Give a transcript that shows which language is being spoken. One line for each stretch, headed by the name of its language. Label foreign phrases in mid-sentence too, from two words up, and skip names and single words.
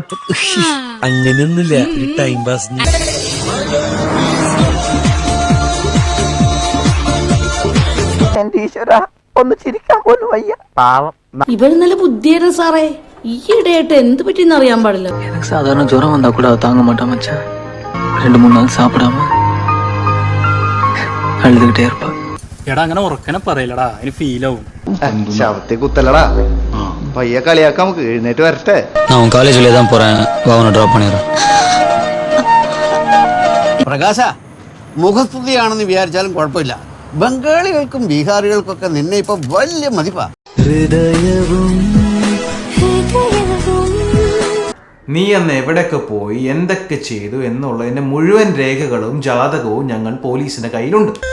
Malayalam: അങ്ങനെയൊന്നുമില്ല,
English: time pass.
Malayalam: ഒന്ന് ചിരിക്കാൻ പോലും വയ്യ. പാവം. ഇവര് നല്ല ബുദ്ധിയായിരുന്നു സാറേ. ഈയിടെയായിട്ട് എന്ത് പറ്റിയെന്ന് അറിയാൻ പാടില്ല.
Tamil: எனக்கு சாதாரண ஜுரம் வந்தா கூட தாங்க மாட்டான் மச்சான். 2-3 நாள் சாப்பிடாம அழுதுகிட்டே இருப்பா.
Malayalam: എടാ അങ്ങനെ ഉറക്കനെ പറയില്ലടാ, അതിന് ഫീലാവും. ശവത്തെ കുത്തല്ലടാ. പയ്യ കളിയാക്കാം, നമുക്ക് എഴുന്നേറ്റ് വരട്ടെ.
Tamil: நான் காலேஜ்ல தான் போறேன், வாவனை டிராப் பண்ணிடுறேன்.
Malayalam: പ്രകാശ, മുഖസ്തുതിയാണെന്ന് വിചാരിച്ചാലും കുഴപ്പമില്ല. ബംഗാളികൾക്കും ബീഹാറികൾക്കൊക്കെ നിന്നെ ഇപ്പൊ വലിയ മതിപ്പാ. നീ അന്ന് എവിടെയൊക്കെ പോയി എന്തൊക്കെ ചെയ്തു എന്നുള്ളതിന്റെ മുഴുവൻ രേഖകളും ജാതകവും ഞങ്ങൾ പോലീസിന്റെ കയ്യിലുണ്ട്.